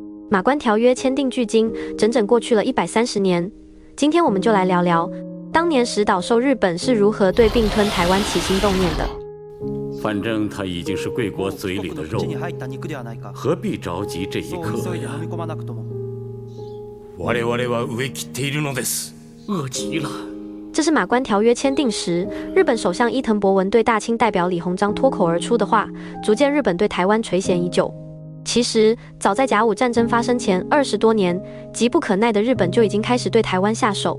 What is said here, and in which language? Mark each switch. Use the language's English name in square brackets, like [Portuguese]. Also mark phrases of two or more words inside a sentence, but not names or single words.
[Chinese] 马关条约签订距今整整过去了130年。今天我们就来聊聊，当年石岛寿日本是如何对并吞台湾起心动念的。反正它已经是贵国嘴里的肉，何必着急这一刻呀？ [Japanese] 我々は飢え切っているのです。 [Chinese] 饿极了。这是马关条约签订时，日本首相伊藤博文对大清代表李鸿章脱口而出的话，足见日本对台湾垂涎已久。其实，早在甲午战争发生前20多年，急不可耐的日本就已经开始对台湾下手。